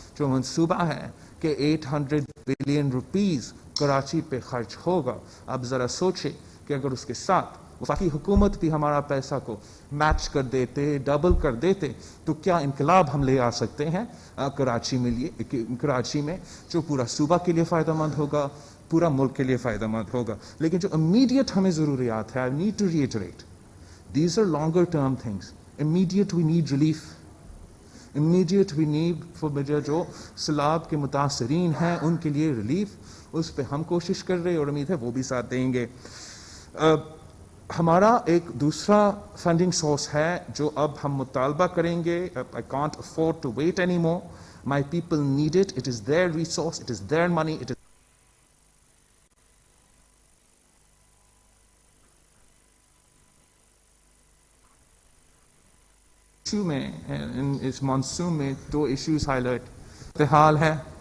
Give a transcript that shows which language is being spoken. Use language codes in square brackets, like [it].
[ur] جو منصوبہ ہے کہ 800 بلین روپیز کراچی پہ خرچ ہوگا, آپ ذرا سوچیں کہ اگر اس کے ساتھ وفاقی حکومت بھی ہمارا پیسہ کو میچ کر دیتے, ڈبل کر دیتے, تو کیا انقلاب ہم لے آ سکتے ہیں کراچی میں جو پورا صوبہ کے لیے فائدہ مند ہوگا, پورا ملک کے لیے فائدہ مند ہوگا. لیکن جو امیڈیٹ ہمیں ضروریات ہے, [en] I need to reiterate, these are longer term things. Immediate we need relief. Immediate we need for [ur] جو سیلاب کے متاثرین ہیں ان کے لیے ریلیف, اس پہ ہم کوشش کر رہے ہیں اور امید ہے وہ بھی ساتھ دیں گے. ہمارا ایک دوسرا فنڈنگ سورس ہے جو اب ہم مطالبہ کریں گے. [en] I can't afford to wait anymore. My people need it. It is their resource. It is their money. It is [ur] میں اس مانسون میں 2 ایشوز ہائی لائٹ حال ہے.